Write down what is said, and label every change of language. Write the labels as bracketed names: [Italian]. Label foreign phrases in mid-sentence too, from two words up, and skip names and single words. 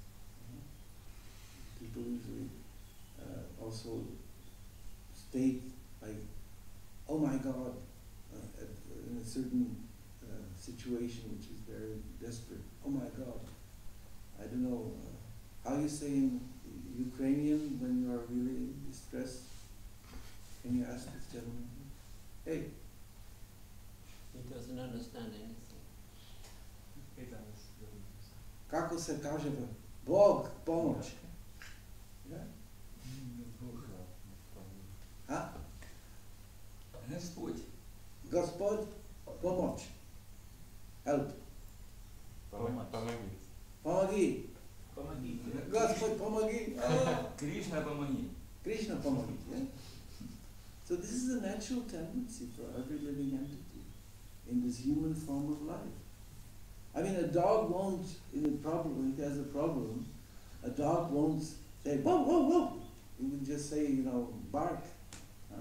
[English] People usually also state like, oh my God, in a certain situation which is very desperate. Oh my God, I don't know how you say in Ukrainian when you are really distressed. Can you ask this gentleman? Hey. He doesn't understand anything. [Serbian] Kako se kaže Bog pomoć? Yeah? Huh? [Russian] Господь. [Serbian] Gospod pomoć. [English] Help. [Russian] Помоги. Pomogi. Помогите. Господь помоги. Oh. Кришна, помоги. Krishna pomogi. [English] Yeah? So this is a natural tendency for every living entity in this human form of life. I mean, a dog won't, in a problem, it has a problem, a dog won't say, whoa, whoa, whoa. It will just say, bark. Huh?